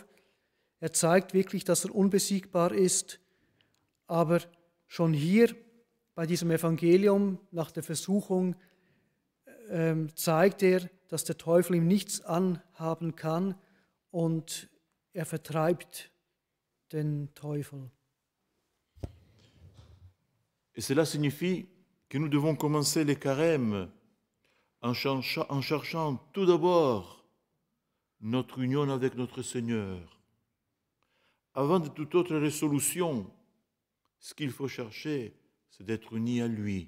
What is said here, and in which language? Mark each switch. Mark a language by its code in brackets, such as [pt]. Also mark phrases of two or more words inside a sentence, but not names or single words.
[de] Er zeigt wirklich, dass er unbesiegbar ist, aber schon hier bei diesem Evangelium nach der Versuchung zeigt er, dass der Teufel ihm nichts anhaben kann und er vertreibt den Teufel. [fr] Et cela signifie que nous devons commencer les carèmes en cherchant tout d'abord notre union avec notre Seigneur. Avant de toute autre résolution, ce qu'il faut chercher, c'est d'être unis à lui.